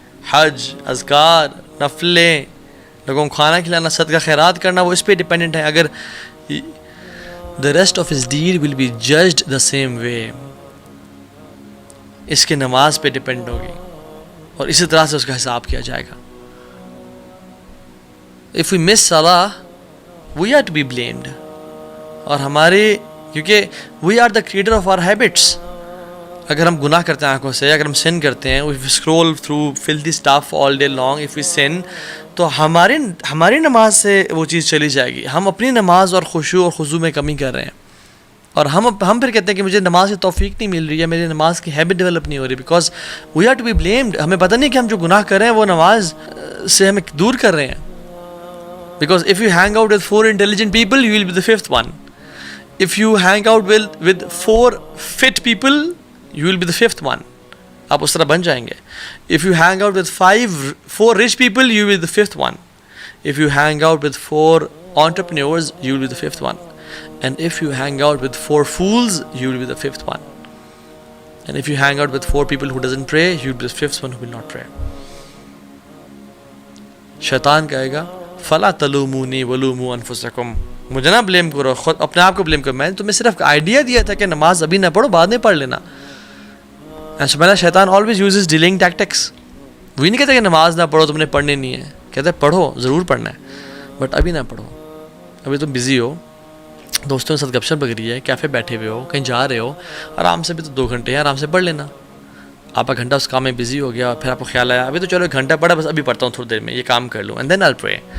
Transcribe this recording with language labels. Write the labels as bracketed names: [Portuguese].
[Urdu] حج, اذکار, نفلیں, لوگوں کو کھانا کھلانا, صدقہ خیرات کرنا, وہ اس پہ ڈیپینڈنٹ ہے. اگر [English] the rest of his deed will be judged the same way, [Urdu] اس کے نماز پہ ڈیپینڈ ہوگی اور اسی طرح سے اس کا حساب کیا جائے گا. [English] If we miss salah, we are to be blamed. [Urdu] اور ہمارے, کیونکہ [English] we are the creator of our habits. [Urdu] اگر ہم گناہ کرتے ہیں آنکھوں سے, اگر ہم sin کرتے ہیں, [English] if we scroll through filthy stuff all day long, if we sin, [Urdu] تو ہماری نماز سے وہ چیز چلی جائے گی. ہم اپنی نماز اور خشوع اور خضوع میں کمی کر رہے ہیں, اور ہم پھر کہتے ہیں کہ مجھے نماز کی توفیق نہیں مل رہی ہے, میری نماز کی ہیبٹ ڈیولپ نہیں ہو رہی, [English] Because we are to be blamed. [Urdu] ہمیں پتہ نہیں کہ ہم جو گناہ کر رہے ہیں وہ نماز سے ہمیں دور کر رہے ہیں. [English] Because if you hang out with 4 intelligent people, you will be the 5th one. If you hang out with 4 fit people, you will be the 5th one. [Urdu] آپ اس طرح بن جائیں گے. [English] If you hang out with 4 rich people, you will be the 5th one. If you hang out with 4 entrepreneurs, you will be the 5th one. And if you hang out with 4 fools, you will be the 5th one. And if you hang out with 4 people who doesn't pray, you'll be the 5th one who will not pray. [Urdu] شیطان کہے گا [Arabic] فلا تلومونی ولوموا انفسکم, [Urdu] مجھے نہ blame کرو, خود اپنے آپ کو بلیم کرو, میں نے تمہیں صرف آئیڈیا دیا تھا کہ نماز ابھی نہ پڑھو, بعد میں پڑھ لینا. [English] سبحان شیطان always uses delaying tactics. [Urdu] وہی نہیں کہتے کہ نماز نہ پڑھو, تم نے پڑھنی نہیں ہے, کہتے ہیں پڑھو, ضرور پڑھنا ہے, بٹ ابھی نہ پڑھو, ابھی تم بزی ہو, دوستوں کے ساتھ گپ شپ لگ رہی ہے, کیفے بیٹھے ہوئے ہو, کہیں جا رہے ہو, آرام سے بھی تو 2 گھنٹے ہیں, آرام سے پڑھ لینا. آپ کا گھنٹہ اس کام میں بزی ہو گیا, پھر آپ کو خیال آیا ابھی تو چلو 1 گھنٹہ پڑھا, بس ابھی پڑھتا ہوں تھوڑی دیر میں, یہ کام کر لوں, [English] And then I pray.